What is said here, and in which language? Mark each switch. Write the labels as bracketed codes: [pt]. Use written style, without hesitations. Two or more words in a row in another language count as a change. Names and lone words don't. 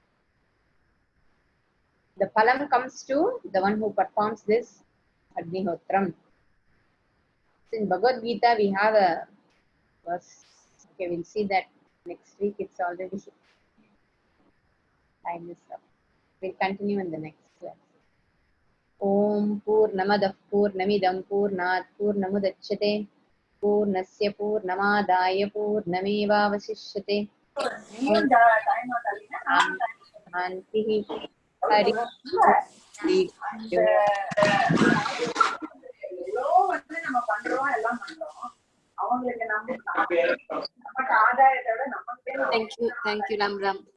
[en] The phalam comes to the one who performs this Agnihotram. So in Bhagavad Gita, we have a verse. Okay, we'll see that next week. It's already time is up. We'll continue in the next class. [sa] ॐ पूर्णमदः पूर्णमिदं पूर्णात् पूर्णमुदच्यते पूर्णस्य पूर्णमादाय पूर्णमेवावशिष्यते. शान्तिः हरि. [ta] நம்ம பண்றோம் எல்லாம் பண்றோம் அவங்களுக்கு நமக்கு ஆதாயத்தை விட நமக்கு [en] Thank you, Ram Ram.